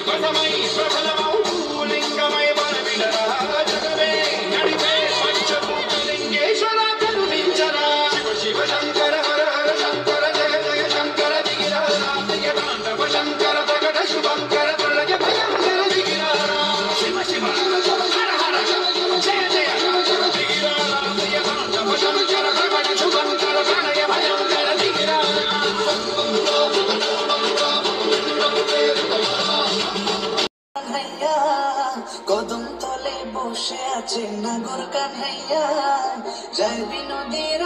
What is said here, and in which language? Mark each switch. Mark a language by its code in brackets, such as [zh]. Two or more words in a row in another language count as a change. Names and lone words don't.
[te] లింగమై ప్రబలమౌ లింగమై బలవిలరా జగమే నడిపే పంచభూతలింగేశ్వర కరుణించరా శివ శివ శంకర హర హర శంకర జయ జయ శంకర దిగిరా రామయ్య తాండవ శంకర ప్రకట శుభంకర ప్రళయ భయంకర దిగిరా శివ శివ హర హర జయ జయ దిగిరా రామయ్య తాండవ శంకర ప్రకట శుభంకర ప్రళయ భయంకర దిగిరా [bn] কদম তলে বসে আছে নাগর কানহাইয়া যায় বিনোদের